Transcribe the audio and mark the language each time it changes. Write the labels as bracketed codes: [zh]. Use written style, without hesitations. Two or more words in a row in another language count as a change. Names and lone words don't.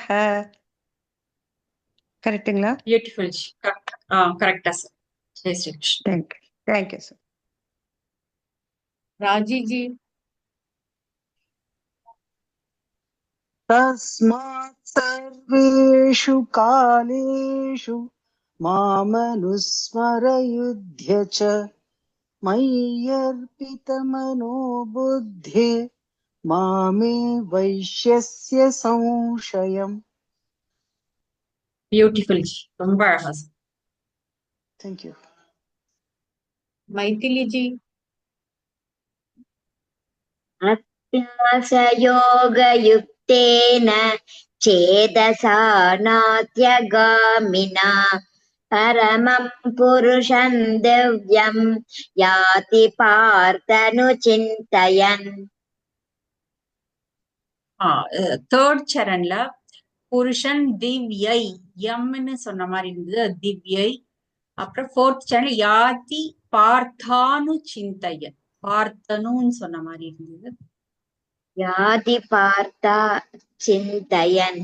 [ta] கரெக்ட்டுங்களா? பியூட்டிஃபுல் ஜி. கரெக்டா சார். [hi] जय श्री कृष्ण. [en] thank you sir. [hi] राजी जी [sa] तस्मात् सर्वेषु कालेषु मामनुस्मरयुध्य च मय्यर्पितमनो बुद्धे मामे वैश्यस्य संशयम्. [ta] பியூட்டிஃபுல் ஜி, ரொம்ப அழகா சார். [en] Thank you. [hi] मैथिली जी [sa] अभ्यासयोगयुक्तेन चेतसा नात्यगामिना परमं पुरुषं दिव्यं याति पार्थनुचिन्तयन्. [ta] தேர்ட் சரண்ல [sa] पुरुषन् दिव्यै [ta] யம்னு சொன்ன மாதிரி இருந்தது. திவ்யை. அப்புறம் ஃபோர்த் சரண் [sa] याति पार्थानु चिन्तयन्, [ta] பார்த்தனுன்னு சொன்ன மாதிரி இருந்தது. [sa] याति पार्था चिन्तयन्.